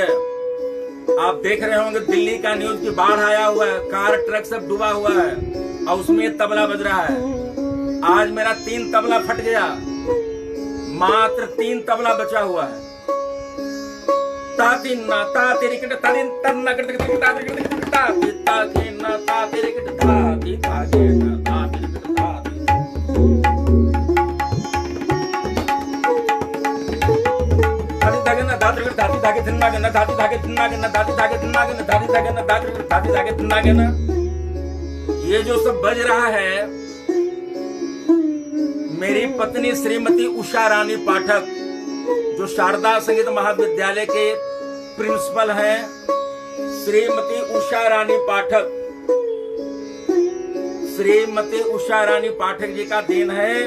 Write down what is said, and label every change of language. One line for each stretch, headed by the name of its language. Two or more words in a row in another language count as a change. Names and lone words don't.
Hindi: आप देख रहे होंगे दिल्ली का न्यूज की बाढ़ आया हुआ है, कार ट्रक सब डूबा हुआ है और उसमें तबला बज रहा है। आज मेरा 3 तबला फट गया, मात्र 3 तबला बचा हुआ है। ताती ना ताती रिकट ताती तन्ना करते करते ताती रिकट ताती ताती ना ताती रिकट ताती ताती ना ताती रिकट ताती। ताती धागे ना ताती रिकट ताती धागे तिन्ना के ना ताती धागे तिन्ना के ना ताती धागे तिन्ना के ना ताती धागे ना ताती रिकट ताती धागे तिन्ना के ना। ये जो सब बज रहा है, मेरी पत्नी श्रीमती उषा रानी पाठक, जो शारदा संगीत महाविद्यालय के प्रिंसिपल हैं, श्रीमती उषा रानी पाठक, श्रीमती उषा रानी पाठक जी का देन है।